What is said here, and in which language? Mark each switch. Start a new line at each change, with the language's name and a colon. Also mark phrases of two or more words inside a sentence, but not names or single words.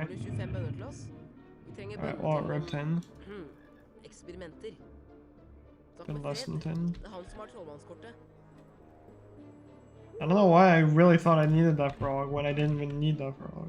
Norwegian: Har du 25 bønner til oss? Vi trenger
English: Alright,
Norwegian: bønner
English: well,
Norwegian: til
English: rep 10.
Norwegian: Eksperimenter. Takk
English: Been
Norwegian: for
English: less than
Norwegian: fred.
English: 10.
Norwegian: Det er han som har trollmannskortet.
English: I don't know why I really thought I needed that frog when I didn't even need that frog.